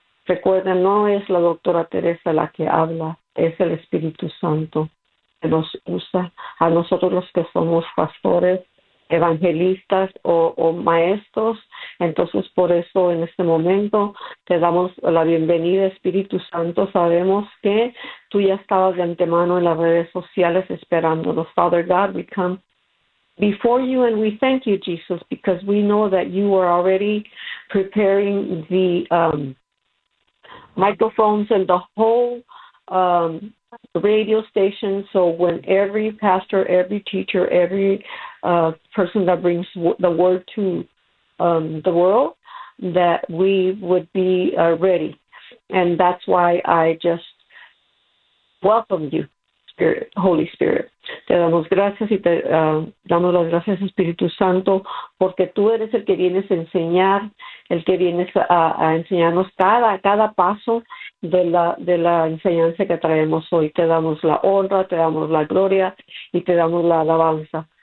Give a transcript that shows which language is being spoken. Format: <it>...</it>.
<es>Recuerda, no es la doctora Teresa la que habla, es el Espíritu Santo que nos usa a nosotros los que somos pastores, evangelistas o maestros. Entonces, por eso en este momento te damos la bienvenida, Espíritu Santo. Sabemos que tú ya estabas de antemano en las redes sociales esperándonos.</es> <en>Father God, we come before you and we thank you, Jesus, because we know that you are already preparing the microphones and the whole radio station. So when every pastor, every teacher, every person that brings the word to the world, that we would be ready. And that's why I just welcome you, Spirit, Holy Spirit.</en> <es>Te damos gracias y te damos las gracias, Espíritu Santo, porque tú eres el que vienes a enseñar, el que vienes a enseñarnos cada paso de la enseñanza que traemos hoy. Te damos la honra, te damos la gloria y te damos la alabanza.</es>